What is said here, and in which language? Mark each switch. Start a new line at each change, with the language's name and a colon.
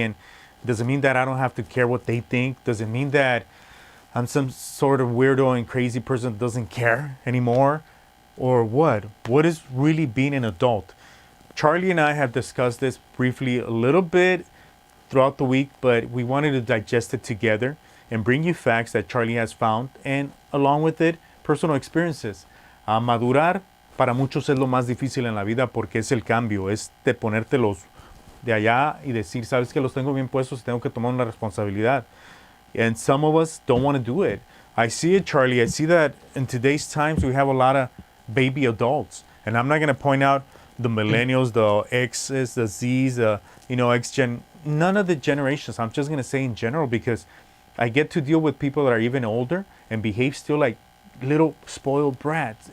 English: And does it mean that I don't have to care what they think? Does it mean that I'm some sort of weirdo and crazy person that doesn't care anymore? Or what? What is really being an adult? Charlie and I have discussed this briefly a little bit throughout the week, but we wanted to digest it together and bring you facts that Charlie has found, and along with it, personal experiences.
Spanish: Madurar para muchos es lo más difícil en la vida porque es el cambio, es de ponértelos de allá y decir, sabes que los tengo bien puestos y tengo que tomar una responsabilidad.
English: And some of us don't want to do it. I see it, Charlie. I see that in today's times we have a lot of baby adults. And I'm not going to point out the millennials, the X's, the Z's, X-Gen, none of the generations. I'm just going to say in general because I get to deal with people that are even older and behave still like little spoiled brats.